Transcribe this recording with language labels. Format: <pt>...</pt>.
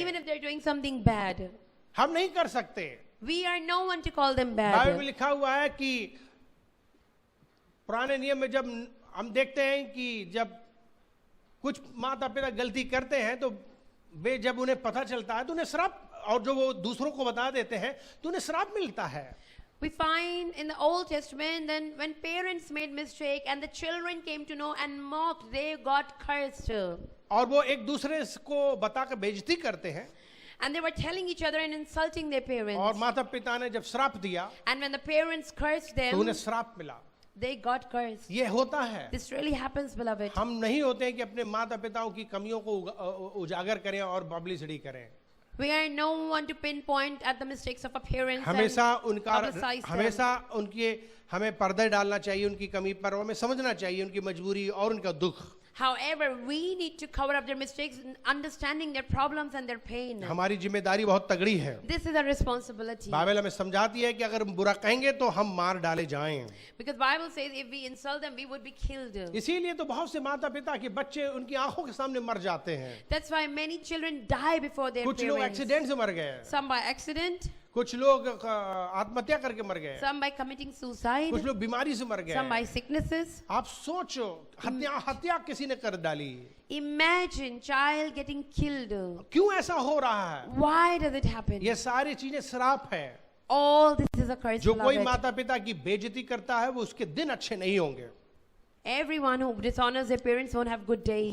<en>Even if they're doing something bad.</en> <hi>हम नहीं कर सकते।</hi> <en>We are no one to call them</en> <hi>Bible में</hi> <en>bad.</en> <hi>लिखा हुआ है कि पुराने नियम में जब हम देखते हैं कि जब कुछ माता पिता गलती करते हैं तो वे जब उन्हें पता चलता है तो उन्हें श्राप, और जो वो दूसरों को बता देते हैं तो उन्हें श्राप मिलता है।</hi> <en>We find in the Old Testament then when parents made mistake and the children came to know and mocked, they got cursed.</en> <hi>और वो एक दूसरे को बताकर बेइज्जती करते हैं,</hi> <en>And they were telling each other and insulting their</en> <hi>और</hi> <en>parents.</en> <hi>माता पिता ने जब श्राप दिया</hi> <en>And when the parents cursed</en> <hi>तो उन्हें</hi> <en>them,</en> <hi>श्राप मिला।</hi> <en>they got cursed.</en> <hi>ये होता है।</hi> <en>This really happens, beloved.</en> <hi>हम नहीं होते हैं कि अपने माता पिताओं की कमियों को उजागर करें और पब्लिसिटी करें।</hi> <en>We are no one to pinpoint at the mistakes of our parents and</en> <hi>हमेशा उनका</hi> <en>publicize them.</en> <hi>हमेशा उनके हमें पर्दे डालना चाहिए उनकी कमी पर, और हमें समझना चाहिए उनकी मजबूरी और उनका दुख।</hi> <en>However, we need to cover up their mistakes, understanding their problems and their pain.</en> <hi>हमारी जिम्मेदारी बहुत तगड़ी है।</hi> <en>This is our responsibility.</en> <hi>Bible हमें समझाती है कि अगर हम बुरा कहेंगे तो हम मार डाले जाएं।</hi> <en>Because Bible says if we insult them, we would be killed.</en> <hi>इसीलिए तो बहुत से माता पिता के बच्चे उनकी आंखों के सामने मर जाते हैं।</hi> <en>That's why many children die before their</en> <hi>कुछ लोग</hi> <en>parents.</en> <hi>एक्सीडेंट से मर गए,</hi> <en>Some by accident,</en> <hi>कुछ लोग आत्महत्या करके मर गए,</hi> <en>some by committing suicide,</en> <hi>कुछ लोग बीमारी से मर</hi> <en>some by</en> <hi>गए।</hi> <en>sicknesses.</en> <hi>आप सोचो, हत्या किसी ने कर डाली,</hi> <en>Imagine child getting killed.</en> <hi>क्यों ऐसा हो रहा है?</hi> <en>Why does it happen?</en> <hi>ये सारी चीजें श्राप है।</hi> <en>All this is a curse,</en> <hi>जो कोई</hi> <en>beloved.</en> <hi>माता पिता की बेइज्जती करता है वो उसके दिन अच्छे नहीं होंगे।</hi> <en>Everyone who dishonors their parents won't have good days.</en>